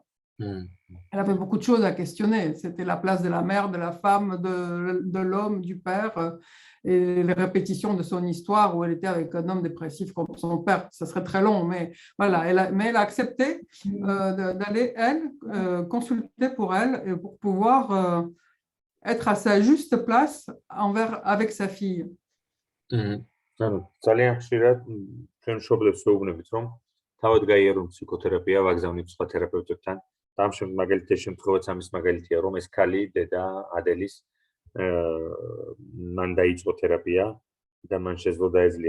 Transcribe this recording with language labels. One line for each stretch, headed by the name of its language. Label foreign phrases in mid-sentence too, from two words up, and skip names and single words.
French: Elle avait beaucoup de choses à questionner. C'était la place de la mère, de la femme, de l'homme, du père, et les répétitions de son histoire où elle était avec un homme dépressif comme son père. Ça serait très long, mais voilà. Elle a accepté d'aller, elle, consulter pour elle et pour pouvoir être à sa juste place avec sa fille.
Georgian: ძალიან ხშირად ჩვენ მშობლებს ვეუბნებით, რომ თავად გაიარონ ფსიქოთერაპია, ვაგზავნით სხვა თერაპევტებთან. ამ მაგალითის შემთხვევაც ამის მაგალითია, რომ ეს ქალი, დედა ადელის, მან დაიწყო თერაპია და მან შეძლო დაეძლია